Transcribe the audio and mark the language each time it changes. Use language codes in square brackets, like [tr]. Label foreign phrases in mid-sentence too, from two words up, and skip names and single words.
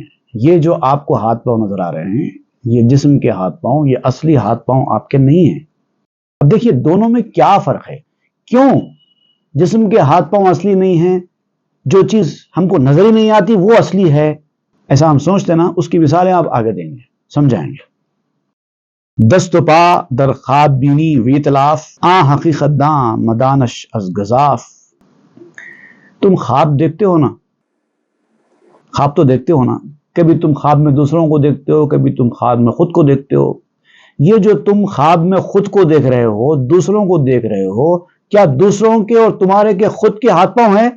[ur] یہ جو آپ کو ہاتھ پاؤں نظر آ رہے ہیں، یہ جسم کے ہاتھ پاؤں، یہ اصلی ہاتھ پاؤں آپ کے نہیں ہیں۔ اب دیکھیے دونوں میں کیا فرق ہے، کیوں جسم کے ہاتھ پاؤں اصلی نہیں ہیں؟ جو چیز ہم کو نظر ہی نہیں آتی وہ اصلی ہے، ایسا ہم سوچتے نا، اس کی مثالیں آپ آگے دیں گے، سمجھائیں گے۔ [fa] دست و پا در خواب بینی ویتلاف، آ حقیقت داں مدانش از گزاف۔ [ur] تم خواب دیکھتے ہو نا، خواب تو دیکھتے ہو نا، کبھی تم خواب میں دوسروں کو دیکھتے ہو، کبھی تم خواب میں خود کو دیکھتے ہو۔ یہ جو تم خواب میں خود کو دیکھ رہے ہو، دوسروں کو دیکھ رہے ہو، کیا دوسروں کے اور تمہارے کے خود کے ہاتھ پاؤں ہیں؟